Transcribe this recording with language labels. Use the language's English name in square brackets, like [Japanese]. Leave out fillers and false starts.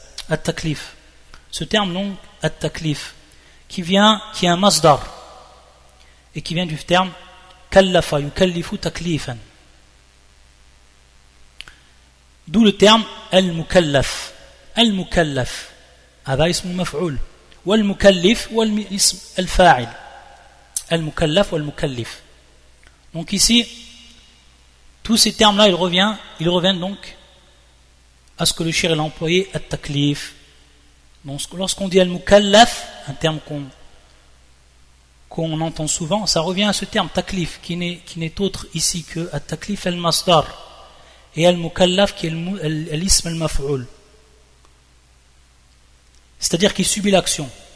[French] At-taklif. Ce terme donc, at-taklif, qui est un masdar, et qui vient du terme kallafa yukallifu taklifan. D'où le terme al-mukallaf. Al-mukallaf. [Arabic] هذا اسم مفعول والمكلف والاسم الفاعل المكلف والمكلف. [French] Donc ici tous ces termes là ils reviennent donc à ce que le shir a employé at-taklif. Donc lorsqu'on dit al-mukallaf, un terme qu'on entend souvent, ça revient à ce terme taklif qui n'est autre ici que at-taklif al-masdar, et al-mukallaf qui est l'ism al-maf'ul, c'est-à-dire qui subit l'action.